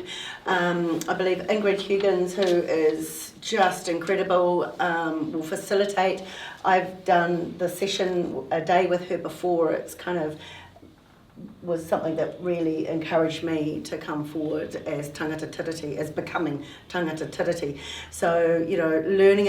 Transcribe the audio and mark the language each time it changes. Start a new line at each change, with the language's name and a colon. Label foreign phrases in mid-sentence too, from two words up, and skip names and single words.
English: I believe Ingrid Huggins, who is just incredible, will facilitate. I've done the session a day with her before. It's kind of was something that really encouraged me to come forward as
Māori: tangata tiriti,
English: as becoming
Māori: tangata tiriti.
English: So, learning